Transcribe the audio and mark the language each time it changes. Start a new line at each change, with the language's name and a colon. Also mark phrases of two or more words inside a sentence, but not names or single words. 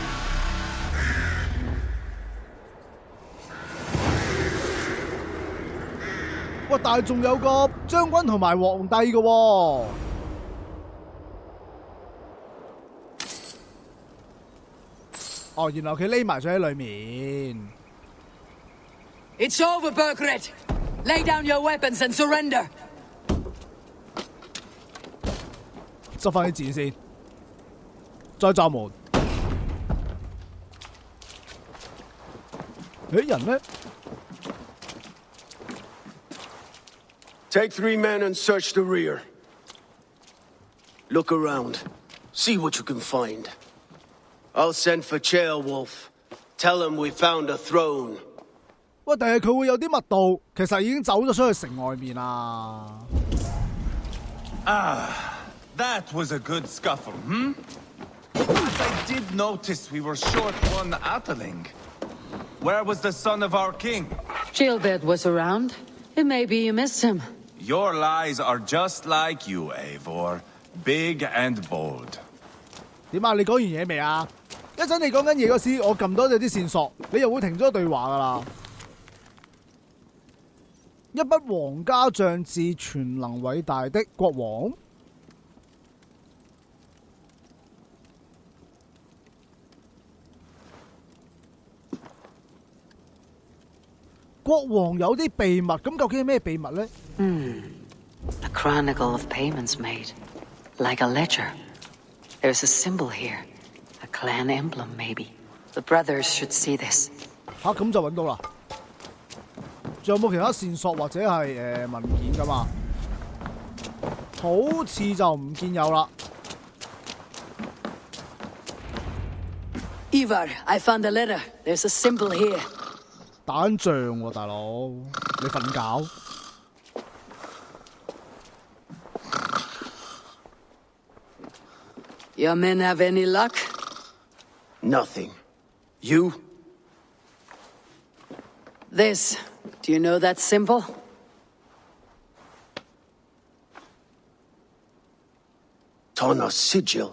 Cantonese: 喂，但係仲有個將軍同埋皇帝嘅喎。哦，原來佢匿埋咗喺裏面。
English: It's over, Burgred. Lay down your weapons and surrender.
Cantonese: 執翻啲箭先，再炸門。人呢？
English: Take 3 men and search the rear. Look around. See what you can find. I'll send for Chaelwolf. Tell him we found a throne.
Cantonese: 喂，但係佢會有啲密道，其實已經走咗出去城外面啦。
English: That was a good scuffle, But I did notice we were short one Atling. Where was the son of our king? Gilbert was around. It may be you missed him. Your lies are just like you, Eivor. Big and bold.
Cantonese: 點啊？你講完嘢未啊？一陣你講緊嘢嗰時，我撳多咗啲線索，你又會停咗對話噶啦。一筆皇家將至，全能偉大的國王。國王有啲秘密，咁究竟係咩秘密呢？
English: A chronicle of payments made, like a ledger. There's a symbol here, a clan emblem maybe. The brothers should see this.
Cantonese: 咁就揾到啦。仲有冇其他線索或者係文件㗎嘛？好似就唔見有啦。
English: Ivar, I found a letter. There's a symbol here.
Cantonese: 打緊仗喎，大佬，你瞓覺？
English: Your men have any luck? Nothing. You? This. Do you know that symbol? Tana's sigil.